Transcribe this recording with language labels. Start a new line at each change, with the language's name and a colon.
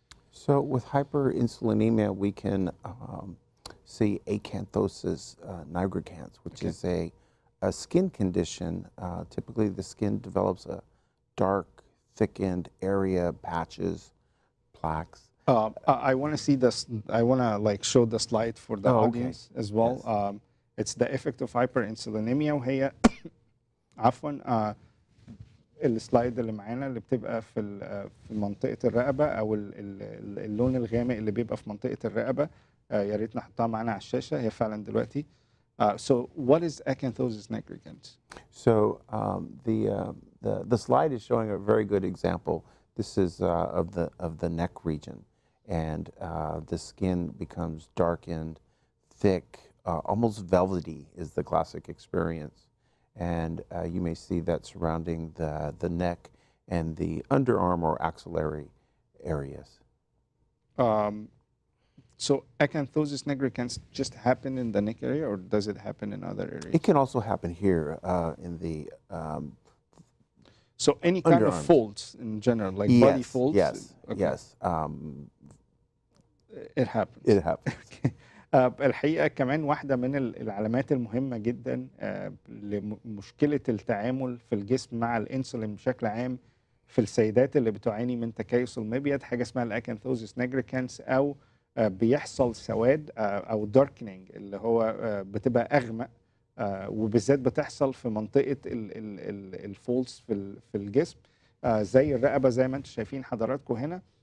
English: So with hyperinsulinemia, we can see acanthosis nigricans, which is a skin condition. Typically, the skin develops a dark, thickened area, patches, plaques. I want to see this. I want to like show the slide for the audience as well. Yes. It's the effect of hyperinsulinemia
Arabic: وهي عفوا السلايد اللي معانا اللي بتبقى في منطقة الرقبة أو اللون الغامق اللي بيبقى في منطقة الرقبة. يا ريت نحطها معانا على الشاشة، هي فعلا دلوقتي.
English: So what is Acanthosis nigricans? So the slide is showing a very good example. This is of the neck region, and the skin becomes darkened, thick, almost velvety is the classic experience. And you may see that surrounding the neck and the underarm or axillary areas. So acanthosis nigricans just happen in the neck area, or does it happen in other areas? It can also happen here in the so any kind underarms. of folds in general, like body folds? Yes, yes. It happens. It happens.
Arabic: الحقيقة كمان واحدة من العلامات المهمة جدا لمشكلة التعامل في الجسم مع الانسولين بشكل عام في السيدات اللي بتعاني من تكيس المبيض حاجة اسمها الاكانثوزيس نيجريكانس، أو بيحصل سواد أو داركنينج اللي هو بتبقى أغمق، وبالذات بتحصل في منطقة الفولز في الجسم زي الرقبة زي ما انتم شايفين حضراتكم هنا.